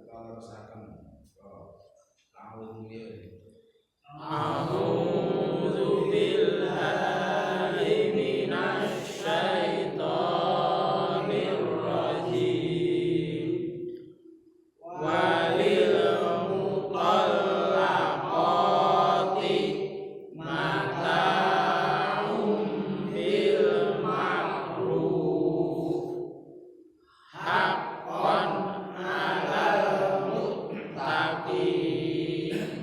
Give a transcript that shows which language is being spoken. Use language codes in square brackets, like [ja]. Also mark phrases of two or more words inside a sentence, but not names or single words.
[jv] leresaken awung liya. [ar] أعوذ بالله من الشيطان الرجيم. وللمطلقات متاع بالمعروف حقا على المتقين.